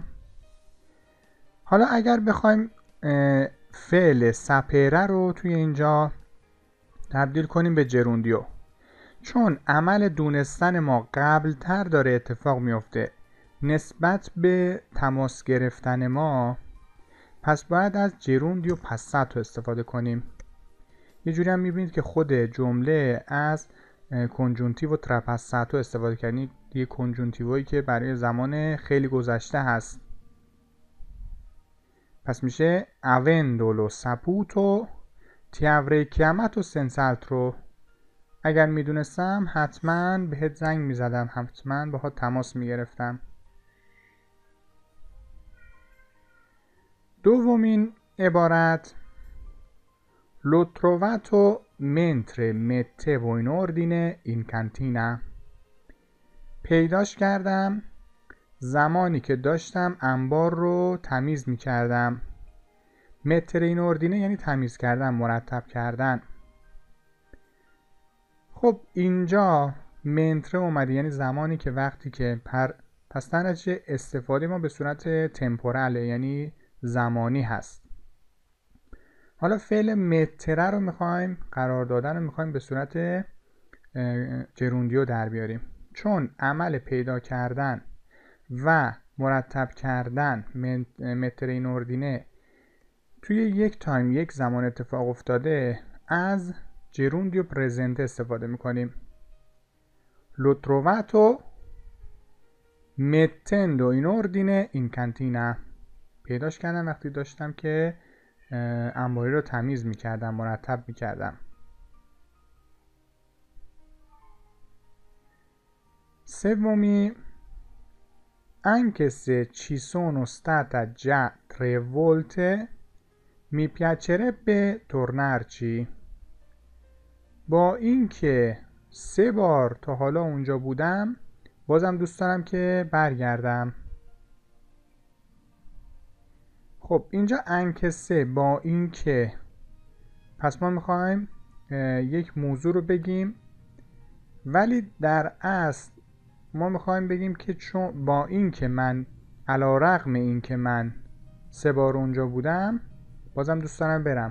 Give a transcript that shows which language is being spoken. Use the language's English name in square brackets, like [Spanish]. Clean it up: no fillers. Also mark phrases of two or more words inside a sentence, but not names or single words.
[Persian] حالا اگر بخوایم فعل سپره رو توی اینجا تبدیل کنیم به جروندیو، چون عمل دونستن ما قبلتر داره اتفاق میفته نسبت به تماس گرفتن ما، پس باید از [Italian] gerundio passato [Persian] استفاده کنیم. یه جوری هم میبینید که خود جمله از [Italian] congiuntivo trapassato [Persian] استفاده کردن، یه کنجونتیویی که برای زمان خیلی گذشته هست. پس میشه [Italian] avendolo saputo ti avrei chiamato senz'altro. [Persian] اگر میدونستم حتما بهت زنگ میزدم، حتما باهات تماس میگرفتم. دومین عبارت [Italian] l'ho trovato mentre mettevo in ordine in cantina. [Persian] پیداش کردم زمانی که داشتم انبار رو تمیز میکردم. [Italian] mettere in ordine [Persian] یعنی تمیز کردن، مرتب کردن. خب اینجا منتره اومده، یعنی زمانی که وقتی که پس در نتیجه استفاده ما به صورت تمپوراله، یعنی زمانی هست. حالا فعل متره رو میخوایم، قرار دادن رو میخوایم به صورت جروندیو در بیاریم. چون عمل پیدا کردن و مرتب کردن [Italian] mettere in ordine [Persian] توی یک تایم، یک زمان اتفاق افتاده، از [Italian] gerundio presente [Persian] استفاده میکنیم. [Italian] L'ho trovato mettendo in ordine in cantina. [Persian] پیداش کردم وقتی داشتم که انباری رو تمیز میکردم، مرتب میکردم. [Italian] سومی anche se ci sono stata già 3 volte mi piacerebbe tornarci. [Persian] با اینکه 3 بار تا حالا اونجا بودم، بازم دوست دارم که برگردم. خب اینجا انکسه با اینکه، پس ما میخوایم یک موضوع رو بگیم، ولی در اصل ما میخوایم بگیم که چون با اینکه من علیرغم اینکه من 3 بار اونجا بودم، بازم دوست دارم برم.